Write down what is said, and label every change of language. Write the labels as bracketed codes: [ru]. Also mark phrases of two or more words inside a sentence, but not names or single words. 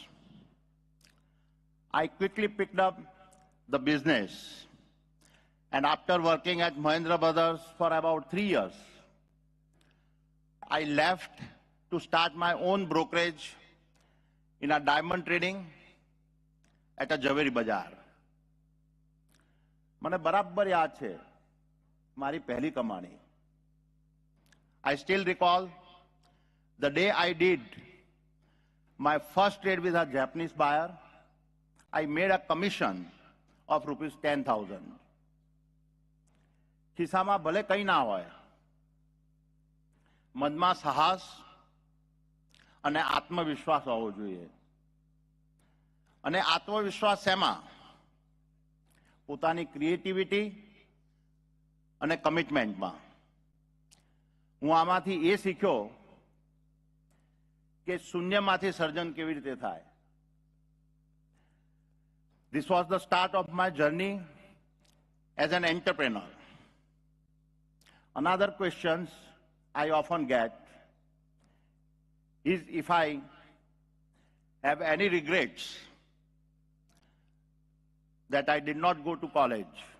[en] I quickly picked up the business, and after working at Mahindra Brothers for about 3 years, I left to start my own brokerage in a diamond trading at a Javeri Bazaar. [gu] મને બરાબર યાદ છે મારી પહેલી કમાણી. [en] I still recall the day I did my first trade with a Japanese buyer. I made a commission of rupees 10,000. [gu] ખિસ્સામાં ભલે કંઈ ના હોય, મનમાં સાહસ અને આત્મવિશ્વાસ હોવો જોઈએ. અને આત્મવિશ્વાસ શેમાં? પોતાની ક્રિએટિવિટી અને કમિટમેન્ટમાં. હું આમાંથી એ શીખ્યો કે શૂન્યમાંથી સર્જન કેવી રીતે થાય. [en] This was the start of my journey as an entrepreneur. Another question I often get is if I have any regrets that I did not go to college.